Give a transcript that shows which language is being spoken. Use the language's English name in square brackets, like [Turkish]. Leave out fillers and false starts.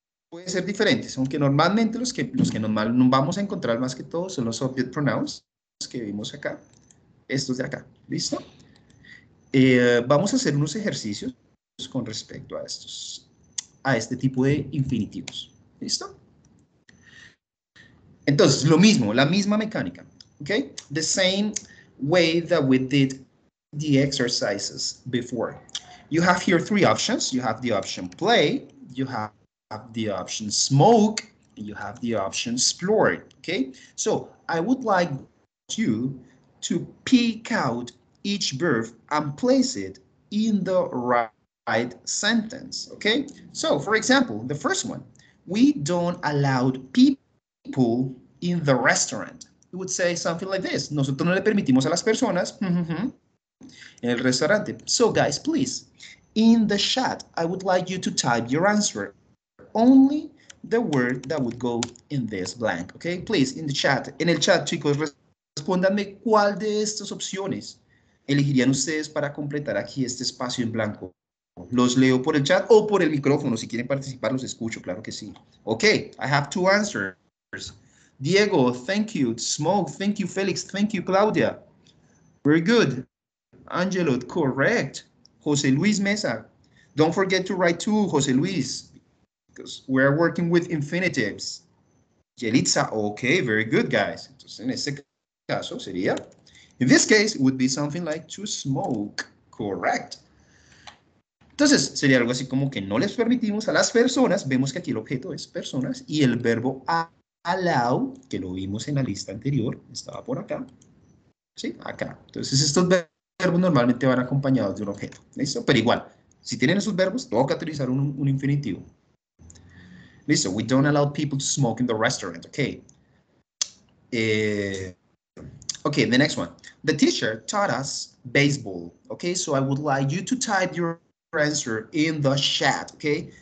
[Spanish] Pueden ser diferentes, aunque normalmente los que nos vamos a encontrar más que todo son los object pronouns que vimos acá, estos de acá, ¿listo? Vamos a hacer unos ejercicios con respecto a este tipo de infinitivos, ¿listo? Entonces, lo mismo, la misma mecánica, ¿ok? [English] The same way that we did the exercises before. You have here three options. You have the option play, you have the option smoke, and you have the option explore, okay? So, I would like you to pick out each verb and place it in the right sentence, okay? So, for example, the first one, we don't allow people in the restaurant. We would say something like this. [Spanish] Nosotros no le permitimos a las personas en el restaurante. [English] So guys, please, in the chat, I would like you to type your answer. Only the word that would go in this blank, okay? Please, in the chat. [Spanish] En el chat, chicos, respóndanme cuál de estas opciones elegirían ustedes para completar aquí este espacio en blanco. Los leo por el chat o por el micrófono. Si quieren participar, los escucho, claro que sí. [English] Okay, I have two answers. Diego, thank you. Smoke, thank you. Felix, thank you. Claudia. Very good. Angelo, correct. Jose Luis Mesa. Don't forget to write too, Jose Luis, because we're working with infinitives. Yelitza, okay, very good, guys. [Spanish] Entonces, en este caso sería, [English] in this case, it would be something like to smoke, correct. [Spanish] Entonces, sería algo así como que no les permitimos a las personas, vemos que aquí el objeto es personas, y el verbo allow, que lo vimos en la lista anterior, estaba por acá, ¿sí? Acá. Entonces, estos verbos normalmente van acompañados de un objeto, ¿listo? Pero igual, si tienen esos verbos, toca utilizar un infinitivo. [English] Listo, we don't allow people to smoke in the restaurant, okay. Okay, the next one. The teacher taught us baseball, okay? So I would like you to type your answer in the chat, okay?